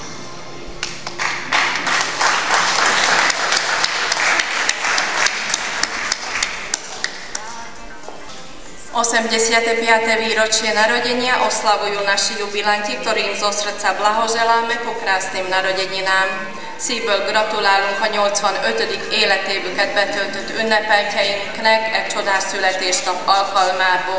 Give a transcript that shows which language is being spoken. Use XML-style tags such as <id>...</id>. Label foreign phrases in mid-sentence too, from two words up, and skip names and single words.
<sk>85. výročie narodenia oslavujú naši jubilanti, ktorým zo srdca blahoželáme ku krásnym narodeninám.</sk> <hu>Szívből gratulálunk a 85. életévüket betöltött ünnepeltjeinknek egy csodás születésnap alkalmából.</hu>